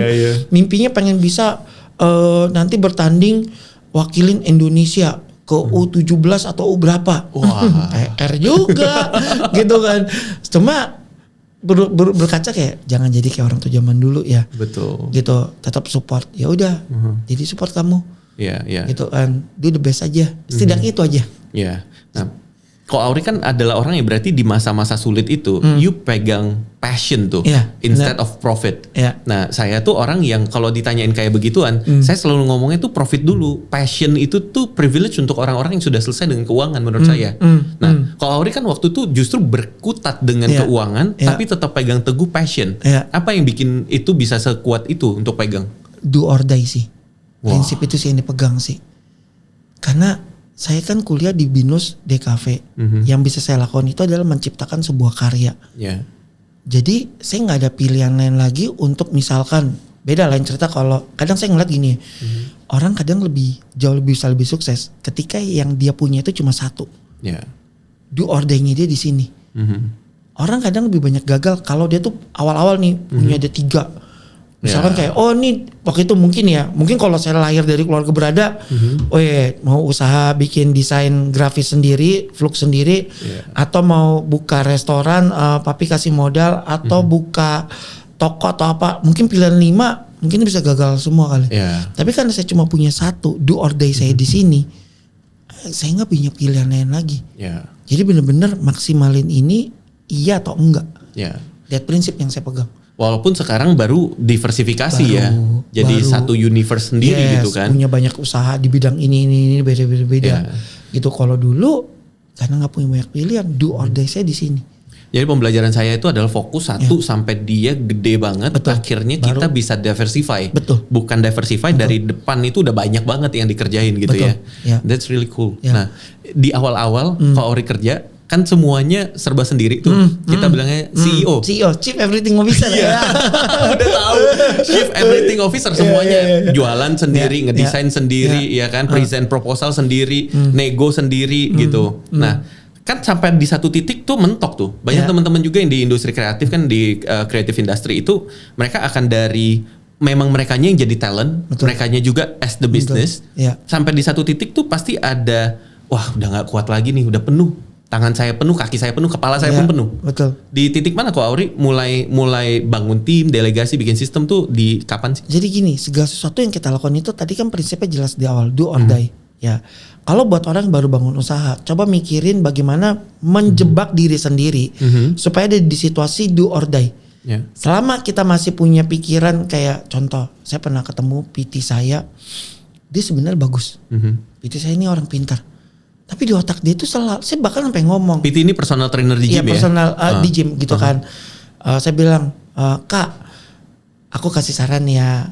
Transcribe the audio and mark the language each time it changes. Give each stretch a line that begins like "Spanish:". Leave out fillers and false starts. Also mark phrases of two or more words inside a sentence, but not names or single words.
Indonesian: Mimpinya pengen bisa nanti bertanding wakilin Indonesia ke U17 atau U berapa. Wah, PR juga gitu kan. Cuma berkaca kayak jangan jadi kayak orang tua zaman dulu ya. Betul. Gitu, tetap support. Ya udah, jadi support kamu. Iya. Gitu kan,
English: do the best
Indonesian: aja. Setidaknya itu aja. Iya. Nah, kok Auri kan adalah orang yang berarti di masa-masa sulit itu,
English: you pegang passion
Indonesian: tuh,
English: instead of profit.
Indonesian: Nah, saya tuh orang yang kalau ditanyain kayak begituan, saya selalu ngomongnya tuh profit dulu. Passion itu tuh privilege untuk orang-orang yang sudah selesai dengan keuangan menurut saya. Nah, kalau Auri kan waktu itu justru berkutat dengan keuangan, tapi tetap pegang teguh passion. Apa yang bikin itu bisa sekuat itu untuk pegang?
English: Do or die
Indonesian: sih. Prinsip itu sih yang dipegang sih. Karena saya kan kuliah di BINUS DKV. Yang bisa saya lakukan itu adalah menciptakan sebuah karya. Jadi saya nggak ada pilihan lain lagi untuk misalkan beda lain cerita kalau kadang saya ngeliat gini, orang kadang jauh lebih sukses ketika yang dia punya itu cuma satu.
English: Do or die-
Indonesian: nya dia di sini. Orang kadang lebih banyak gagal kalau dia tuh awal-awal nih punya ada 3. Misalkan kayak nih waktu itu mungkin kalau saya lahir dari keluarga berada, mau usaha bikin desain grafis sendiri, Flux sendiri, atau mau buka restoran, papi kasih modal, atau buka toko atau apa, mungkin pilihan 5 mungkin bisa gagal semua kali. Tapi karena saya cuma punya satu,
English: do or die
Indonesian: saya di sini, saya nggak punya pilihan lain lagi. Jadi benar-benar maksimalin ini iya atau enggak. Lihat prinsip yang saya pegang. Walaupun sekarang baru diversifikasi jadi satu universe sendiri gitu kan. Punya banyak usaha di bidang ini beda-beda. Gitu kalau dulu karena nggak punya banyak pilihan,
English: do or die
Indonesian: saya di sini. Jadi pembelajaran saya itu adalah fokus satu sampai dia gede banget. Akhirnya kita bisa diversify. Bukan diversify dari depan itu udah banyak banget yang dikerjain gitu ya.
English: That's really cool.
Indonesian: Nah di awal-awal kalau Auri kerja kan semuanya serba sendiri tuh. Kita bilangnya CEO,
English: Chief Everything Officer.
Indonesian: Udah tahu,
English: Chief Everything Officer
Indonesian: semuanya. Jualan sendiri, ngedesain sendiri, ya kan,
English: present proposal
Indonesian: sendiri, nego sendiri gitu. Nah, kan sampai di satu titik tuh mentok tuh. Banyak teman-teman juga yang di industri kreatif kan, di
English: creative industry
Indonesian: itu mereka akan dari memang merekanya yang jadi talent, merekanya juga
English: as the business.
Indonesian: Sampai di satu titik tuh pasti ada, wah udah nggak kuat lagi nih, udah penuh. Tangan saya penuh, kaki saya penuh, kepala saya pun penuh. Di titik mana kok Auri mulai bangun tim, delegasi, bikin sistem tuh di kapan sih? Jadi gini, segala sesuatu yang kita lakukan itu tadi kan prinsipnya jelas di awal, do or die. Ya, kalau buat orang yang baru bangun usaha, coba mikirin bagaimana menjebak diri sendiri supaya ada di situasi
English: do or die.
Indonesian: Selama kita masih punya pikiran kayak contoh, saya pernah ketemu PT saya, dia sebenarnya bagus. PT saya ini orang pintar. Tapi di otak dia itu selalu, saya bahkan sampai ngomong. PT ini
English: personal trainer
Indonesian: di gym personal di gym gitu kan. Saya bilang, Kak, aku kasih saran ya.